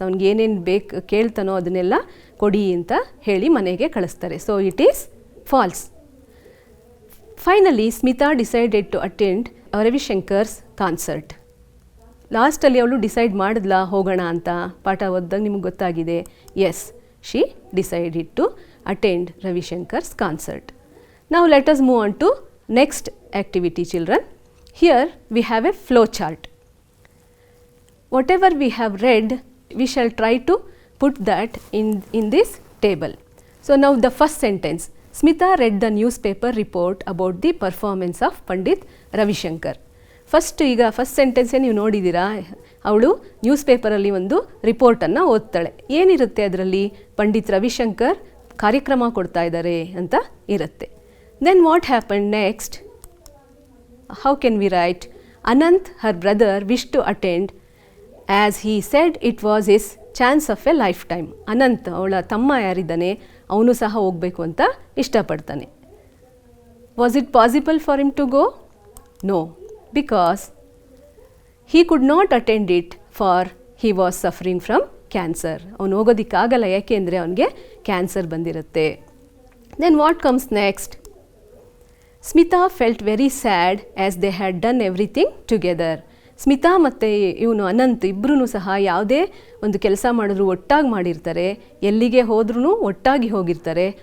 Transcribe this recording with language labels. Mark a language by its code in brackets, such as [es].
[kn] ಅವ್ನಿಗೆ ಏನೇನು ಬೇಕು ಕೇಳ್ತಾನೋ ಅದನ್ನೆಲ್ಲ ಕೊಡಿ ಅಂತ ಹೇಳಿ ಮನೆಗೆ ಕಳಿಸ್ತಾರೆ. [en] So it is false. Finally Smita decided to attend Ravishankar's concert. [kn] ಲಾಸ್ಟಲ್ಲಿ ಅವಳು ಡಿಸೈಡ್ ಮಾಡಿದ್ಲಾ ಹೋಗೋಣ ಅಂತ? ಪಾಠ ಓದಿದಾಗ ನಿಮ್ಗೆ ಗೊತ್ತಾಗಿದೆ. S, [en] she decided to attend Ravi Shankar's concert. Now let us move on to next activity, children. Here we have a flow chart. Whatever we have read, we shall try to put that in this table. So now the first sentence, Smita read the newspaper report about the performance of Pandit Ravi Shankar. [kn] First ಈಗ first ಸೆಂಟೆನ್ಸೇ ನೀವು ನೋಡಿದ್ದೀರಾ, ಅವಳು news ಪೇಪರಲ್ಲಿ ಒಂದು ರಿಪೋರ್ಟನ್ನು ಓದ್ತಾಳೆ. ಏನಿರುತ್ತೆ ಅದರಲ್ಲಿ? ಪಂಡಿತ್ ರವಿಶಂಕರ್ ಕಾರ್ಯಕ್ರಮ ಕೊಡ್ತಾ ಇದ್ದಾರೆ ಅಂತ ಇರುತ್ತೆ. [en] Then what happen next? How can we write? Anant her brother wish to attend as he said it was his chance of a lifetime. [kn] Ananth, ಅವಳ ತಮ್ಮ ಯಾರಿದ್ದಾನೆ, ಅವನು ಸಹ ಹೋಗಬೇಕು ಅಂತ ಇಷ್ಟಪಡ್ತಾನೆ. [en] Was it possible for him to go? No, because he could not attend it for he was suffering from cancer. [kn] ಅವನು ಹೋಗೋದಕ್ಕಾಗಲ್ಲ, ಯಾಕೆಂದರೆ ಅವನಿಗೆ cancer ಬಂದಿರುತ್ತೆ. [en] Then what comes next? Smita felt very sad as they had done everything together. [kn] Smita ಮತ್ತು ಇವನು ಅನಂತ್ ಇಬ್ಬರೂ ಸಹ ಯಾವುದೇ ಒಂದು ಕೆಲಸ ಮಾಡಿದ್ರು ಒಟ್ಟಾಗಿ ಮಾಡಿರ್ತಾರೆ, ಎಲ್ಲಿಗೆ ಹೋದ್ರೂ ಒಟ್ಟಾಗಿ ಹೋಗಿರ್ತಾರೆ.